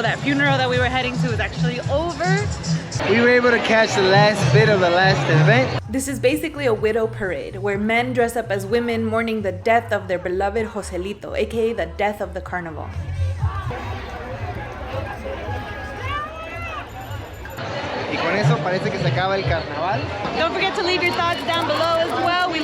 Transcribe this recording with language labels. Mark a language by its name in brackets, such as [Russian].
[English] That funeral that we were heading to is actually over. we were able to catch the last bit of the last event. This is basically a widow parade where men dress up as women mourning the death of their beloved Joselito, aka the death of the carnival. [Spanish] con eso parece que se acaba el carnaval. [English] Don't forget to leave your thoughts down below as well.